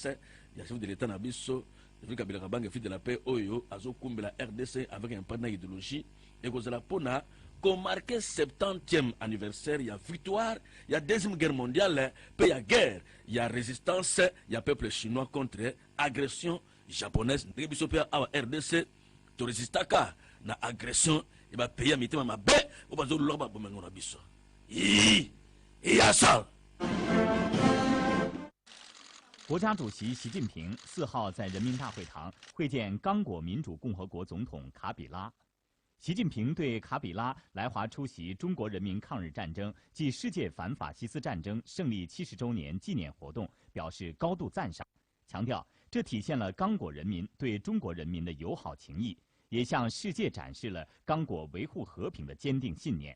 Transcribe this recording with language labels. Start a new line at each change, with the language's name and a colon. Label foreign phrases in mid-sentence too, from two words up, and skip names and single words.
Lingala: ya
French: chef de l'état
Lingala: na biso Kabila Kabange
French: fils de la paix
Lingala: oyo azokumbela RDC
French: avec un partenaire idéologie
Lingala: ekozala mpona komarke
French: 70e anniversaire
Lingala: ya victoire ya
French: deuxième guerre mondiale
Lingala: pe ya guerre ya résistance ya
French: peuple chinois contre agression japonaise
Lingala: ndenge biso mpe awa RDC toresistaka na agression ya bapays ya mitema mabe oyo bazolulaka babomengo na biso iyasa.
Chinese: 国家主席习近平4号在人民大会堂会见刚果民主共和国总统卡比拉。习近平对卡比拉来华出席中国人民抗日战争暨世界反法西斯战争胜利70周年纪念活动表示高度赞赏，强调这体现了刚果人民对中国人民的友好情谊，也向世界展示了刚果维护和平的坚定信念。